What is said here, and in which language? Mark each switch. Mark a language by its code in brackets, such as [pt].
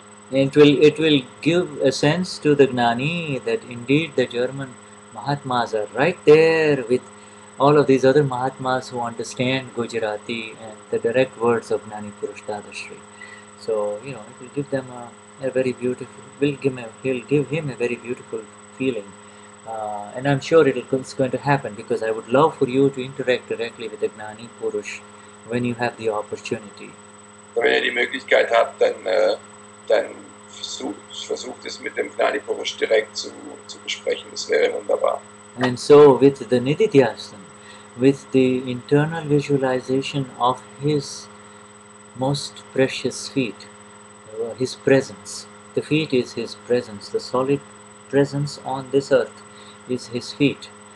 [en] it will give a sense to the Gnani that indeed the German Mahatmas are right there with all of these other Mahatmas who understand Gujarati and the direct words of Gnani Purush Dadashri. So, you know, it will give them a very beautiful, he'll give him a very beautiful feeling. And I'm sure it's going to happen, because I would love for you to interact directly with the Gnani Purush when you have the opportunity. [de] Wenn ihr die Möglichkeit habt, dann versucht es mit dem Gnani Purush direkt zu besprechen. Das wäre wunderbar. [en] And so with the Nididhyasana, with the internal visualization of his most precious feet, his presence. The feet is his presence. The solid presence on this earth is his feet.